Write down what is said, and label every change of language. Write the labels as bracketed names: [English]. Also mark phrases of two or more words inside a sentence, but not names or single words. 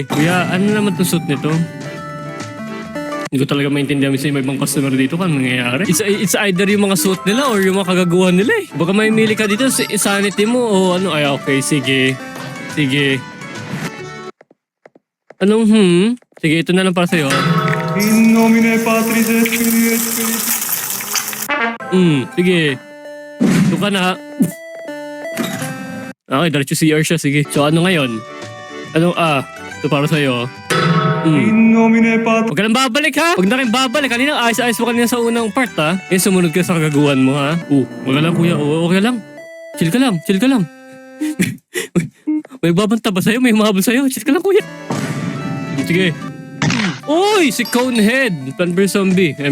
[Filipino] Kuya, ano naman itong suit nito? Hindi ko talaga maintindihan sa ibang customer dito kung nangyayari. [English] It's either [Filipino] yung mga suit nila or yung mga kagaguhan nila eh. Baka may mili ka dito sa sanity mo o ano. Ay, okay, sige. Sige. Anong Sige, ito na lang para sa'yo. [Latin] In nomine Patris et Filii et Spiritus. [Filipino] Sige. Ito ka na. Okay, diretso CR siya. Sige. So, ano ngayon? Anong ito para sa'yo. [Latin] In nomine Patris. [Filipino] Huwag ka nang babalik ha. Huwag na kayong babalik. Kanina, ayos-ayos mo kanina sa unang part Yung sumunod ka sa kagaguhan mo ha. Huwag ka lang kuya. Okay lang. Chill ka lang. Chill ka lang. May babanta ba sa'yo? May mahabol sa'yo? Chill ka lang kuya. Sige. Uy! Si Conehead. Plant vs. Zombie.